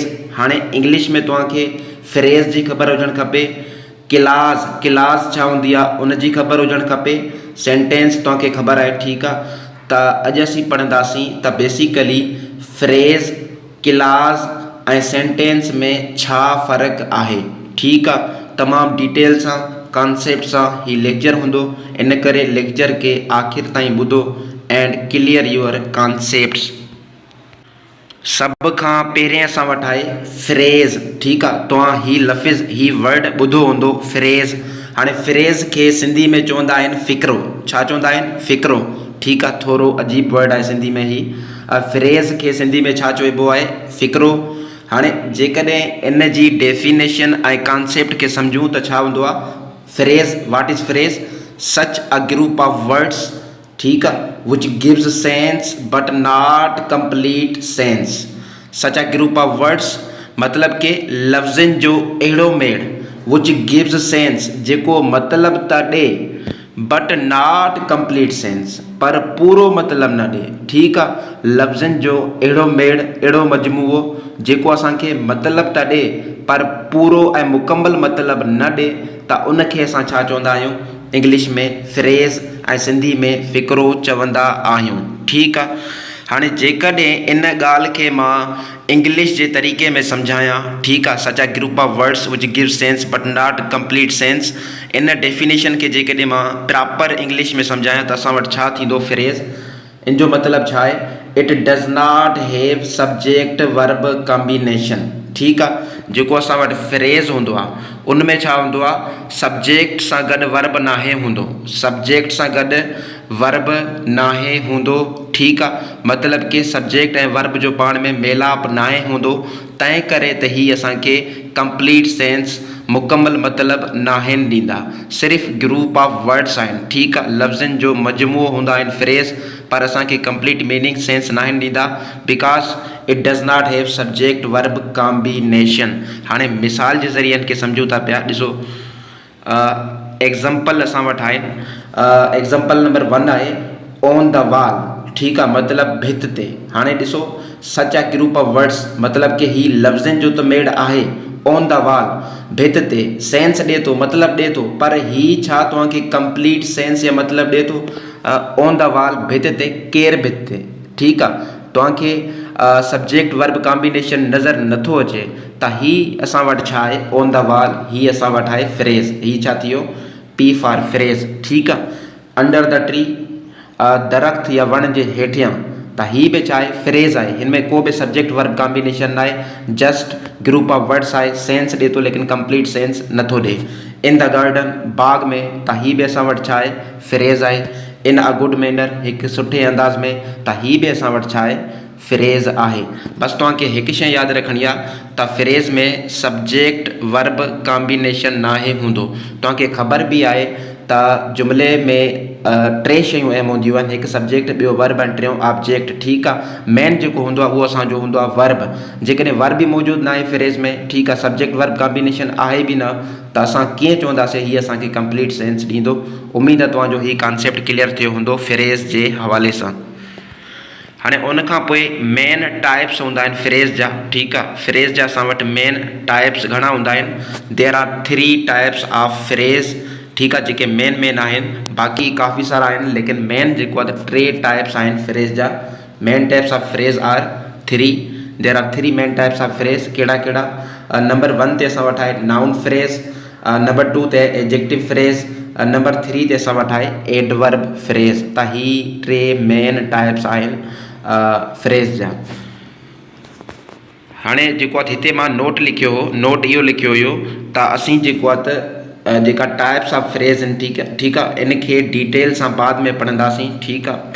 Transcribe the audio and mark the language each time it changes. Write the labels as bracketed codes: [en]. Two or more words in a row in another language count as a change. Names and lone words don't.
[sd] हाणे इंग्लिश में तव्हांखे फ्रेज़ जी ख़बर हुजणु खपे, क्लास छा हूंदी आहे उन जी ख़बर हुजणु खपे, सेंटेंस तव्हांखे ख़बर आहे, ठीकु आहे। त अॼु असीं पढ़ंदासीं त बेसिकली फ्रेज़, क्लास ऐं सेंटेंस में छा फ़र्क़ु आहे, ठीकु आहे। तमामु डिटेल सां, कॉन्सेप्ट सां ही लेक्चर हूंदो, इन करे लेक्चर खे आख़िर ताईं ॿुधो [en] and clear your concepts. [sd] सभ खां पहिरें असां वटि आहे फ्रेज़, ठीकु आहे। तव्हां ही लफ़्ज़, ही वर्ड ॿुधो हूंदो फ्रेज़। हाणे फ्रेज़ खे सिंधी में चवंदा आहिनि फ़िक्रो। छा चवंदा आहिनि? फ़िक्रो, ठीकु आहे। थोरो अजीब वर्ड आहे सिंधी में ही। फ्रेज़ खे सिंधी में छा चइबो आहे? फ़िक्रो। हाणे जेकॾहिं इन जी डेफिनेशन ऐं कॉन्सेप्ट खे सम्झूं त छा हूंदो आहे फ्रेज़। [en] What is phrase? Such a group of words, [sd] ठीकु आहे, [en] which gives sense but not complete sense. such a group of words [sd] मतिलब के लफ़्ज़नि जो अहिड़ो मेड़, [en] which gives sense [sd] जेको मतिलब त ॾे [en] but not complete sense, [sd] पर पूरो मतिलब न ॾे, ठीकु आहे। लफ़्ज़नि जो अहिड़ो मेड़, अहिड़ो मजमूओ जेको असांखे मतिलब त ॾे पर पूरो ऐं मुकमल मतिलब न ॾे, त उनखे असां छा चवंदा आहियूं? इंग्लिश में फ्रेज़ ऐं सिंधी में फ़िक्रो चवंदा आहियूं, ठीकु आहे। हाणे जेकॾहिं इन ॻाल्हि खे मां इंग्लिश जे तरीक़े में सम्झायां, ठीकु आहे, [en] such a group of words which give sense but not complete sense, [sd] इन डेफिनेशन खे जेकॾहिं मां [en] proper English [sd] में सम्झायां त असां वटि छा थींदो फ्रेज़। इन जो मतिलबु छा आहे? [en] It does not have subject verb combination, [sd] ठीकु आहे। जेको असां वटि फ्रेज़ हूंदो आहे उन में छा हूंदो आहे? सब्जेक्ट सां गॾु वर्ब नाहे हूंदो, सब्जेक्ट सां गॾु वर्ब नाहे हूंदो, ठीकु आहे। मतिलब कि सब्जेक्ट ऐं वर्ब जो पाण में मेलाप नाहे हूंदो, तंहिं करे त ही असांखे [en] complete sense, [sd] मुकमल मतिलब नाहिनि ॾींदा। सिर्फ़ु [en] group of words [sd] आहिनि, ठीकु आहे, लफ़्ज़नि जो मजमूओ हूंदा आहिनि फ्रेज़, पर असांखे [en] complete meaning sense [sd] नाहिनि ॾींदा, [en] because it does not have subject verb combination. [sd] हाणे मिसाल जे ज़रिए खे सम्झूं था पिया, ॾिसो एग्ज़ाम्पल असां वटि आहिनि। एग्ज़ाम्पल नंबर 1 आहे [en] on the wall, [sd] ठीकु आहे, मतिलबु भित ते। हाणे ॾिसो [en] such a group of words [sd] मतिलब कि ही लफ़्ज़नि जो त मेड़ आहे। [en] on the wall [sd] भित ते सेंस ॾिए थो, मतिलबु ॾिए थो, पर ही छा तव्हांखे [en] complete sense [sd] या मतिलबु ॾिए थो? [en] on the wall [sd] भित ते, केरु भित ते, ठीकु आहे। तव्हांखे [en] subject verb combination [sd] नज़र नथो अचे त ही असां वटि छा आहे? [en] on the wall. [sd] ही असां वटि आहे फ्रेज़। ही छा थी वियो? [en] P for phrase, [sd] ठीकु आहे। [en] under the tree, [sd] दरख़्त या वण जे हेठियां, त ही बि छा आहे? फ्रेज़ आहे। हिन में को बि [en] subject verb combination [sd] न आहे, [en] just group of words [sd] आहे, सेंस ॾिए थो लेकिन [en] complete sense [sd] नथो ॾिए। [en] in the garden, [sd] बाग में, त ही बि असां वटि छा आहे? फ्रेज़ आहे। [en] in a good manner, [sd] हिकु सुठे अंदाज़ में, त ही बि असां वटि छा आहे? फ्रेज़ आहे। बसि तव्हांखे हिकु शइ यादि रखणी आहे त फ्रेज़ में [en] subject verb combination [sd] नाहे हूंदो। तव्हांखे ख़बर बि आहे त जुमिले में 3 शयूं अहम हूंदियूं आहिनि, हिकु सब्जेक्ट, ॿियो वर्ब ऐं टियों ऑब्जेक्ट, ठीकु आहे। मेन जेको हूंदो आहे उहो असांजो हूंदो आहे वर्ब। जेकॾहिं वर्ब बि मौजूदु न आहे फ्रेज़ में, ठीकु आहे, [en] subject verb combination [sd] आहे बि न, त असां कीअं चवंदासीं हीअ असांखे [en] complete sense [sd] ॾींदो। उमेद आहे तव्हांजो हीउ [en] concept clear [sd] थियो हूंदो फ्रेज़ जे हवाले सां। हाणे उन खां पोइ [en] main types [sd] हूंदा आहिनि फ्रेज़ जा, ठीकु आहे। फ्रेज़ जा असां वटि [en] main types [sd] घणा हूंदा आहिनि? [en] there are 3 types of phrase, [sd] ठीकु आहे, जेके मेन आहिनि। बाक़ी काफ़ी सारा आहिनि लेकिन मेन जेको आहे त 3 टाइप्स आहिनि फ्रेज़ जा। [en] Main types of phrase are 3. There are 3 main types of phrase. [sd] कहिड़ा कहिड़ा? नंबर 1 ते असां वटि आहे [en] noun phrase, [sd] नंबर 2 ते [en] adjective phrase, [sd] नंबर 3 ते असां वटि आहे [en] adverb phrase. [sd] त ही 3 [en] main types [sd] आहिनि फ्रेज़ जा। हाणे जेको आहे हिते मां नोट लिखियो हो, नोट इहो लिखियो हुयो त असीं जेको आहे त जेका [en] types of phrase [sd] आहिनि, ठीकु आहे, इन खे डिटेल सां बाद में पढ़ंदासीं, ठीकु आहे।